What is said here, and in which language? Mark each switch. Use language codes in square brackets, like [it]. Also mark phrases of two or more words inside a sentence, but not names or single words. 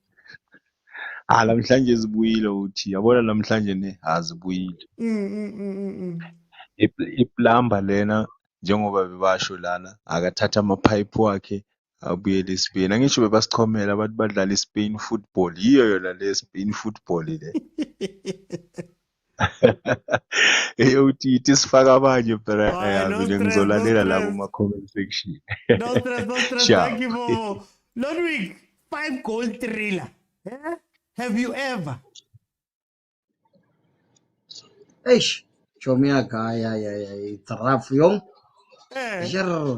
[zu] Namhlanje zibuyile uthi yabona namhlanje zibuyile. Iplumber lena njengoba bebasho lana akathatha amaphayiphi wakhe abuyele eSpain. Angisho bebasichomela abantu badlala iSpain football. Yiyo yona le Spain football le. Uthi ithi sifaka abanye phela [en] No [zu] mina [en] stress, no [zu] ngizolalela labo [en] stress. comment section. No stress, no stress. Ciao. Thank you, Bobo. Ludwig, 5-goal thriller. Yeah? Have you ever? Eish, Chomiaka, it's rough, young. Sure.